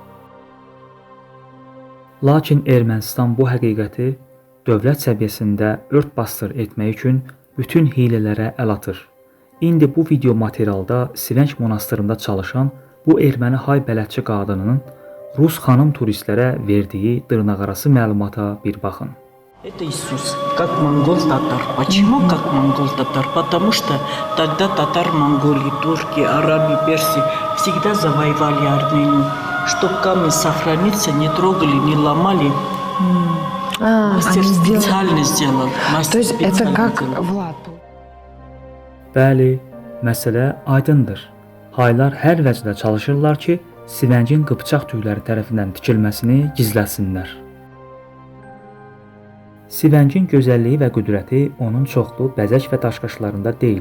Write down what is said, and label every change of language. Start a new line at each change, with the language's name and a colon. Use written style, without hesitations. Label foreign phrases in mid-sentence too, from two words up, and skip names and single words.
Azerbaijani: Lakin Ermənistan bu həqiqəti dövlət səviyyəsində ört-basdır etmək üçün bütün hilələrə əl atır. İndi bu video materialda Svenc monastırında çalışan bu erməni hay bələdçi qadının Rus xanım turistlərə verdiyi dırnaqarası məlumata bir baxın.
Russian: Это Иисус, как монгол-татар. Почему как монгол-татар? Потому что тогда татар-монголи, турки, арабы, персы всегда завоевали Армению. Чтоб камень сохранился, не трогали, не ломали. Мастер специально сделал. То есть это как Влад?
Azerbaijani: Bəli, məsələ aydındır. Haylar hər vəcdə çalışırlar ki, Svencin qıpçaq türkləri tərəfindən tikilməsini gizləsinlər. Svencin gözəlliyi və qüdrəti onun çoxlu bəzək və daşqaşlarında deyil.